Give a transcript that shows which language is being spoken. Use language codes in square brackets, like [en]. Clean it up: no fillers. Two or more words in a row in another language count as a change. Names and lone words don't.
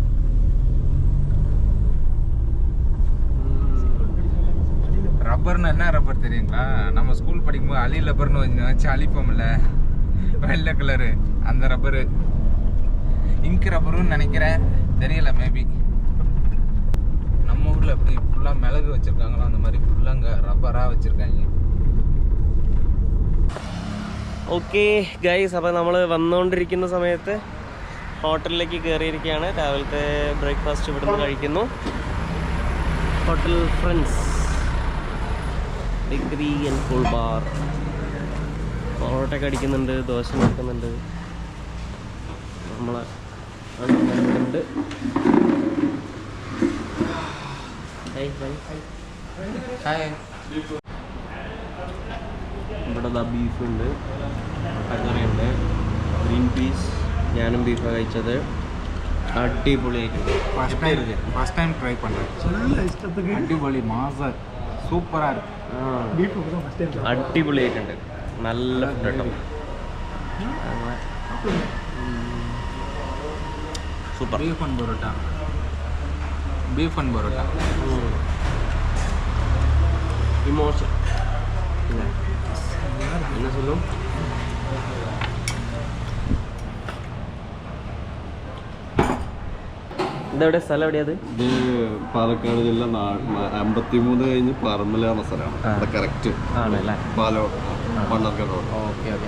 [ta] ரப்பர்னு என்ன ரப்பர் தெரியுங்களா? நம்ம ஸ்கூல் படிக்கும்போது அலி ரப்பர்னு வச்சு அழிப்போம்ல, வெள்ளை கலரு, அந்த ரப்பரு. இங்க் ரப்பருன்னு நினைக்கிறேன், தெரியல, மேபி. நம்ம ஊர்ல எப்படி ஃபுல்லா மிளகு வச்சிருக்காங்களோ அந்த மாதிரி ஃபுல்லா அங்க ரப்பரா வச்சிருக்காங்க. [en] okay guys, [ml] അപ്പോൾ നമ്മൾ വന്നുകൊണ്ടിരിക്കുന്ന സമയത്ത് ഹോട്ടലിലേക്ക് കയറിയിരിക്കുകയാണ്. രാവിലത്തെ ബ്രേക്ക്ഫാസ്റ്റ് ഇവിടുന്ന് കഴിക്കുന്നു. ഹോട്ടൽ [en] friends degree and full bar. [ml] പൊറോട്ടയൊക്കെ അടിക്കുന്നുണ്ട്, ദോശ നടക്കുന്നുണ്ട്, നമ്മളെ ഉണ്ട്. ഇവിടെ ബീഫുണ്ട്, മുട്ടക്കറിയുണ്ട്, [en] green peas. [ml] ഞാനും ബീഫാണ് കഴിച്ചത്. അടിപൊളിയായിട്ടുണ്ട്. [en] first time try [ta] பண்றேன். [ml] അടിപൊളി മാസം സൂപ്പറാ ഇருக்கு. അടിപൊളിയായിട്ടുണ്ട്. നല്ല ഫുഡ് കേട്ടോ. സൂപ്പർ. ബീഫ് ആൻഡ് പൊറോട്ട, ബീഫ് ആൻഡ് പൊറോട്ട. [ta] ഇമോഷൻ என்ன சொல்லும்? [ml] ഇതെവിടെ സ്ഥലം? എവിടെയത്? ഇത് പാലക്കാട് ജില്ല 53 കഴിഞ്ഞ് പറമ്പല എന്ന സ്ഥലമാണ്. കറക്റ്റ് ആണല്ലേ? പാലോട് മണ്ണാർക്കാട് റോഡ്. [en] okay okay.